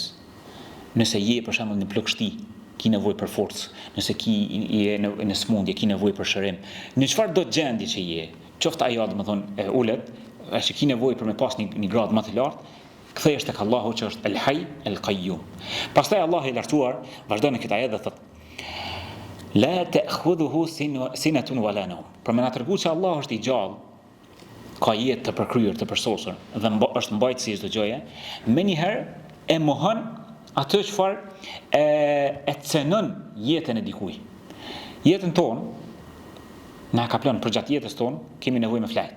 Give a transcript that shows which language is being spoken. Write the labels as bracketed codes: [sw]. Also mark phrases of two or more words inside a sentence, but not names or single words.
[sq] Nëse je për shembull në plagështi, ki nevojë për forcë, nëse je në smundje, ki nevojë për shërim. Në çfarë do gjendje që je, qoftë ajo domethënë ulet, është ki nevojë për me pas një gradë më të lartë, kthehesh tek Allahu që është [ar] الحي القيوم. [sq] Pastaj Allahu i Lartësuar vazhdon në këtë ajet dhe thotë: [ar] لا تأخذه سنة ولا نوم. [sq] Për më na treguar se Allahu është i gjallë, ka jetë të përkryer, të përsosur dhe është mbajtësi i çdo gjëje, menjëherë e mohon atë çfarë e cenon jetën e dikujt. Jetën tonë na ka planë për gjatë jetës tonë kemi nevojë me flajt.